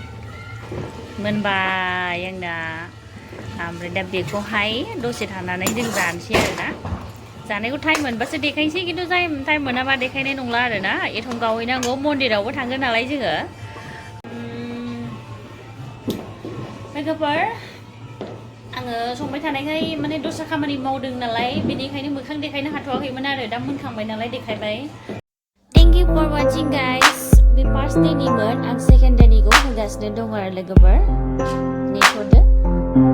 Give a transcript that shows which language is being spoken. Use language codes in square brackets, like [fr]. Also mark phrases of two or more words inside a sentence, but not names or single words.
[brx] मोनबाय आंना ओमफ्राय दा बेखौहाय दसे थानानै जों जानोसै आरोना जानायखौ टाइम मोनबासो देखायनोसै खिन्थु टाइम मोनाबा देखायनाय नंला आरोना एथम गावहैनांगौ मन्दिरावबो थांगोन नालाय जोङो लोगोफोर आङो संबाय थानायखाय माने दस्रा खामानि मावदों नालाय बेनिखायनो मोखां देखायनो हाथ'वाखैमोन आरो दा मोनखांबाय नालाय देखायबाय [en] Thank you for watching guys [brx] बे फार्स्ट डेनिमोन आं सेकेन्ड डेनिखौ होगासिनो दं आरो लोगोफोर नेथ'दो